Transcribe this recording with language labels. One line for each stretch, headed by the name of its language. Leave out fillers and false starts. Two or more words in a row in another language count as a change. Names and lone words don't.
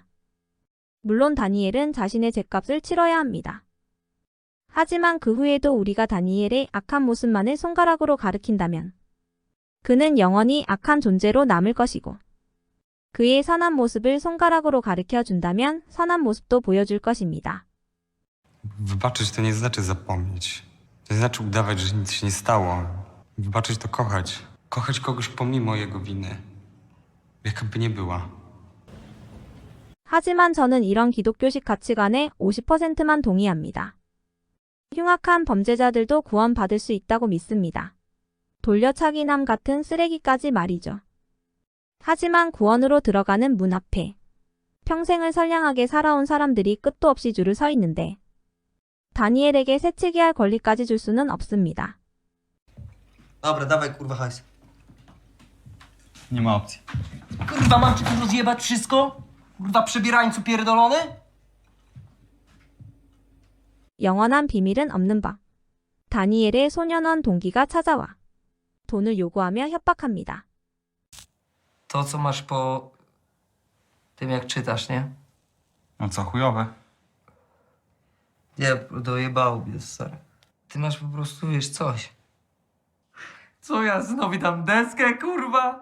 Korean: 물론 다니엘은 자신의 죗값을 치러야 합니다. 하지만 그 후에도 우리가 다니엘의 악한 모습만을 손가락으로 가리킨다면 그는 영원히 악한 존재로 남을 것이고 그의 선한 모습을 손가락으로 가리켜 준다면 선한 모습도 보여줄 것입니다.
Polish: Wybaczyć to nie znaczy zapomnieć. To nie znaczy udawać, że nic się nie stało. Wybaczyć to kochać. Kochać kogoś pomimo jego winy. Jakaby nie była.
Korean: 하지만 저는 이런 기독교식 가치관에 50%만 동의합니다. 흉악한 범죄자들도 구원받을 수 있다고 믿습니다. 돌려차기남 같은 쓰레기까지 말이죠. 하지만 구원으로 들어가는 문 앞에 평생을 선량하게 살아온 사람들이 끝도 없이 줄을 서 있는데 다니엘에게 새치기 할 권리까지 줄 수는 없습니다.
Polish: Dobra, dawaj kurwa hajs. Nie ma opcji. Kurwa, mam ci tu rozjebać wszystko? Kurwa, przebierańcu pierdolony?
Korean: 영원한 비밀은 없는 법. 다니엘의 소년원 동기가 찾아와 돈을 요구하며 협박합니다.
Polish: To, co masz po tym, jak czytasz, nie? No co, chujowe? Nie, dojebało mnie, stary. Ty masz po prostu, wiesz, coś. Co ja znowu dam deskę, kurwa?